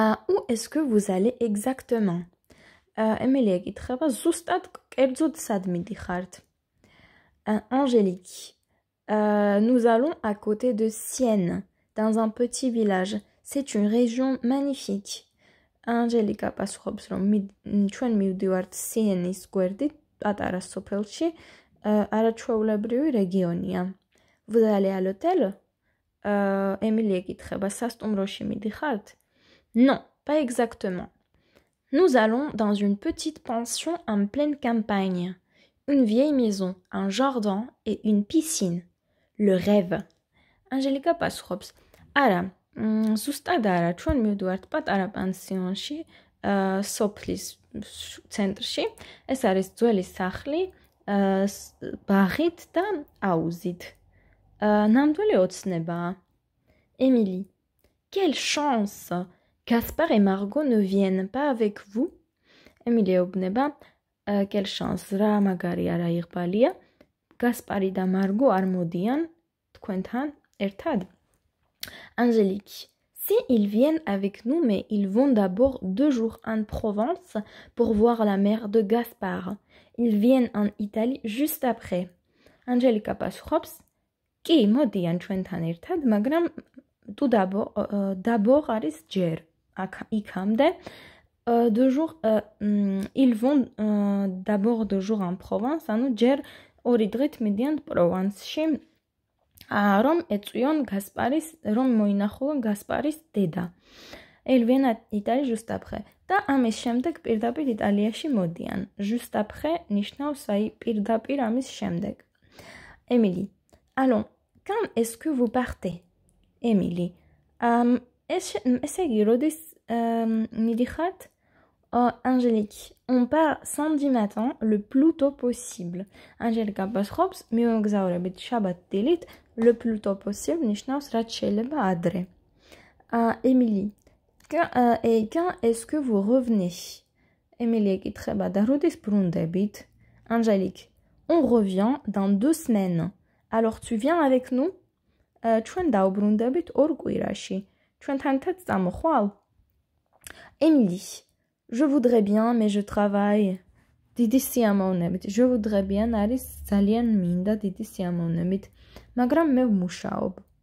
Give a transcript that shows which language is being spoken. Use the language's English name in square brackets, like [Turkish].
[French] Où est-ce que vous allez exactement? [Georgian] Émilie ეკითხება, ზუსტად კერძოდ სად მიდიხართ? [French] Angélique. Nous allons à côté de Sienne, dans un petit village. C'est une région magnifique. [Georgian] Angélica პასუხობს, რომ ჩვენ მივდივართ სიენის გვერდით, პატარა სოფელში, არაჩვეულებრივი რეგიონია. [French] Vous allez à l'hôtel? Émilie [Georgian] ეკითხება, სასტუმროში მიდიხართ? [French] Non, pas exactement. Nous allons dans une petite pension en pleine campagne. Une vieille maison, un jardin et une piscine. Le rêve. [Georgian] Angélica პასუხობს, არა, ზუსტად არა, ჩვენ მივდივართ პატარა პანსიონში, სოფლის ცენტრში. ეს არის ძველი სახლი, ბაღით და აუზით. ნამდვილი ოცნებაა. Émilie. [French] Quelle chance! Gaspard et Margot ne viennent pas avec vous? [Georgian] Émilie ეუბნება, [French] quelle chance, [Georgian] რა მაგარია, რა იღბალია. Gaspard და Margot არ მოდიან თქვენთან ერთად? [French] Angélique. Si ils viennent avec nous, mais ils vont d'abord 2 jours en Provence pour voir la mère de Gaspard. Ils viennent en Italie juste après. [Georgian] Angélica პასუხობს, კი, მოდიან ჩვენთან ერთად, მაგრამ [French] tout d'abord [Georgian] არის ჯერ. იქამდე 2 jours, [French] ils vont d'abord 2 jours en Provence, [Georgian] ანუ ჯერ 2 დღით მიდიან პროვანსში, რომ ეწვიონ გასპარის, რომ მოინახულონ გასპარის დედა. [French] Ils viennent à Italie juste après. [Georgian] და ამის შემდეგ პირდაპირ იტალიაში მოდიან. [French] Juste après [Georgian] ნიშნავს აი პირდაპირ ამის შემდეგ. [French] Émilie. Allons, quand est-ce que vous partez? Émilie. [Georgian] ესე იგი, როდის მიდიხართ? Angélique. [French] On part samedi matin le plus tôt possible. [Georgian] Angélica პასუხობს, მივემგზავრებით შაბათ დილით, [French] le plus tôt possible [Georgian] ნიშნავს რაც შეიძლება ადრე. [French] Émilie. Et quand est-ce que vous revenez? [Georgian] Émilie ეკითხება და როდის ბრუნდებით? [French] Angélique. On revient dans 2 semaines. Alors tu viens avec nous? [Georgian] ჩვენ დავბრუნდებით 2 კვირაში. ჩვენთან ერთად წამოხვალ? [French] Émilie. Je voudrais bien, mais je travaille. [Georgian] დიდი სიამოვნებით. [French] Je voudrais bien [Georgian] არის ძალიან მინდა დიდი სიამოვნებით, მაგრამ მე ვმუშაობ.